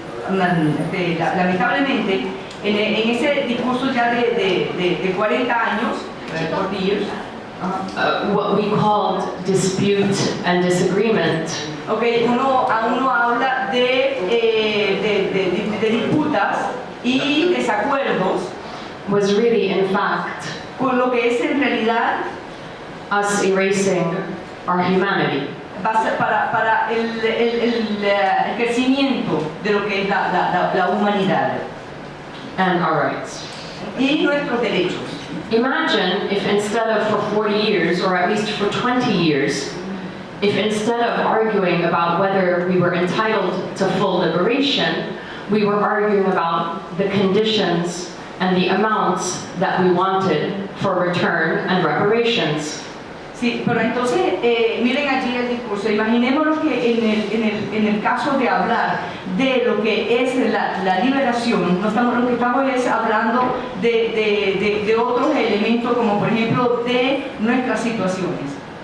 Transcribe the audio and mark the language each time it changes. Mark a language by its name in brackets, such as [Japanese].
[Spanish] lamentablemente, en ese discurso ya de 40 años, [English] 40 years, what we called dispute and disagreement. [Spanish] uno habla de de disputas y desacuerdos, [English] was really, in fact, [Spanish] con lo que es en realidad [English] us erasing our humanity. [Spanish] para el crecimiento de lo que es la humanidad [English] And our rights. [Spanish] y nuestros derechos. [English] Imagine if instead of for 40 years, or at least for 20 years, if instead of arguing about whether we were entitled to full liberation, we were arguing about the conditions and the amounts that we wanted for return and reparations. [Spanish] Sí, pero entonces, miren allí el discurso. Imaginémonos que en el caso de hablar de lo que es la liberación, lo que estamos es hablando de otros elementos, como por ejemplo de nuestras situaciones.